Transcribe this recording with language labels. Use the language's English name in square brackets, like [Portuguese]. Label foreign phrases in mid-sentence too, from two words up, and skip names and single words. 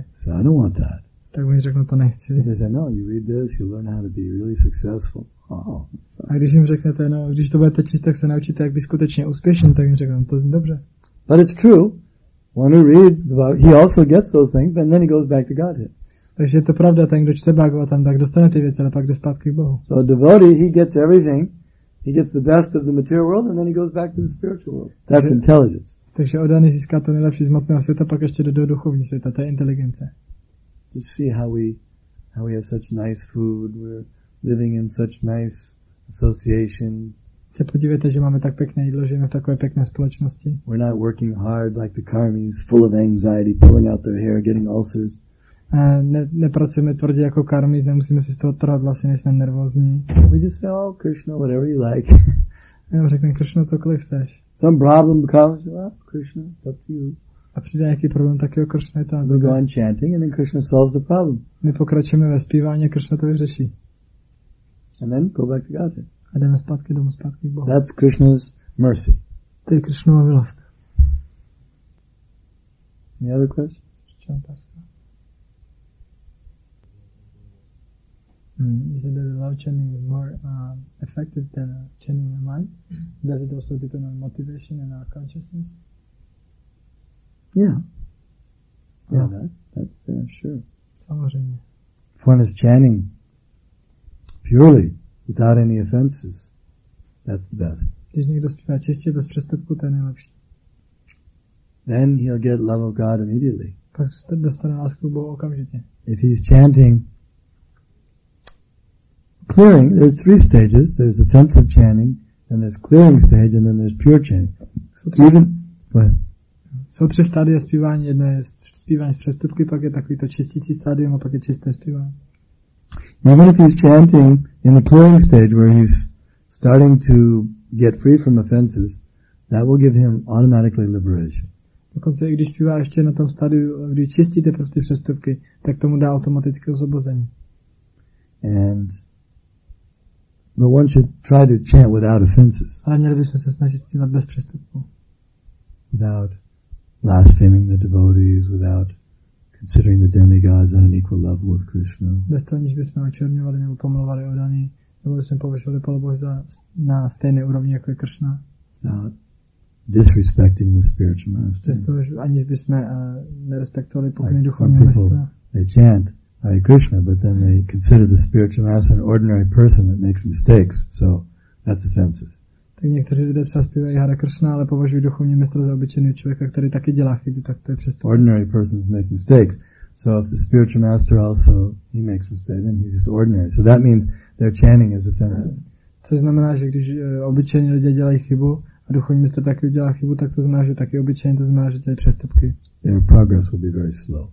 [English] So I don't want that. [Czech] Tak oni řeknou, to nechci. [English] They say, no, you read this, you learn how to be really successful. Oh, [Czech] a když jim řeknete, no, když to budete číst, tak se naučíte, jak být skutečně úspěšný, tak jim řeknou, to zní dobře. [English] But it's true. One who reads, he also gets those things, and then he goes back to Godhead. [Czech] Takže je to pravda, ten, kdo čte Bhagavatam, tak dostane ty věci, ale pak jde zpátky k Bohu. [English] So a devotee, he gets everything. He gets the best of the material world, and then he goes back to the spiritual world. That's intelligence. [Czech] Takže oddaný získá to nejlepší z hmotného světa, pak ještě do duchovního světa, to je inteligence. [English] Just see how we have such nice food, we're living in such nice association. [Czech] Se podívejte, že máme tak pěkné jídlo, žijeme v takové pěkné společnosti. [English] We're not working hard like the karmis, full of anxiety, pulling out their hair, getting ulcers. [Czech] Nepracujeme tvrdě jako karmis, nemusíme si z toho trhat vlasy, nejsme nervózní. [English] We just say, oh, Krishna, whatever you like. [Czech] Jenom řekneme, Krishna, cokoliv chceš. [English] Some problem comes, well, Krishna, it's up to you. [Czech] A přijde nějaký problém, tak jo, Krishna je tam. [English] We go on chanting and then Krishna solves the problem. [Czech] My pokračujeme ve zpívání a Krishna to vyřeší. [English] And then go back to Godhead. [Czech] A jdeme zpátky domů, zpátky k Bohu. [English] That's Krishna's mercy. [Czech] To je Krishnova milost. [English] Any other questions? [Czech] Ještě otázka. [English] Is it that the love chanting is more effective than chanting the mind? Does it also depend on motivation and our consciousness? Yeah. Yeah, that's there, sure. [Czech] Samozřejmě. [English] If one is chanting purely, without any offenses, that's the best. [Czech] Když někdo zpívá čistě, bez přestupku, to je nejlepší. [English] Then he'll get love of God immediately. [Czech] Pak dostane lásku k Bohu okamžitě. [English] If he's chanting clearing, there's three stages. There's offensive chanting, then there's clearing stage, and then there's pure chanting. [Czech] Jsou tři stádia zpívání. Jedno je zpívání z přestupky, pak je takový to čistící stádium a pak je čisté zpívání. [English] Even if he's chanting in the clearing stage where he's starting to get free from offenses, that will give him automatically liberation. [Czech] Dokonce i když zpívá ještě na tom stádiu, kdy čistíte pro ty přestupky, tak tomu dá automatické osvobození. [English] But one should try to chant without offenses. [Czech] Ale měli bychom se snažit zpívat bez přestupků. [English] without blaspheming the devotees, without considering the demigods on an equal level with Krishna. [Czech] Bez toho, aniž bychom očerňovali nebo pomlouvali odany, nebo bychom povyšovali Pána na stejné úrovni, jako je Krishna. [English] Without disrespecting the spiritual master. [Czech] Bez toho, aniž bychom nerespektovali pokyny duchovního mistra. [English] They chant Hare Krishna, but then they consider the spiritual master an ordinary person that makes mistakes, so that's offensive. [Czech] Tak někteří lidé třeba zpívají Hare Krishna, ale považují duchovní mistra za obyčejného člověka, který taky dělá chyby, tak to je přestupek. [English] Ordinary persons make mistakes. So if the spiritual master also, he makes mistakes, then he's just ordinary. So that means their chanting is offensive. [Czech] Což znamená, že když obyčejní lidé dělají chybu a duchovní mistr taky udělá chybu, tak to znamená, že taky obyčejní, to znamená, že dělají přestupky. [English] Their progress will be very slow.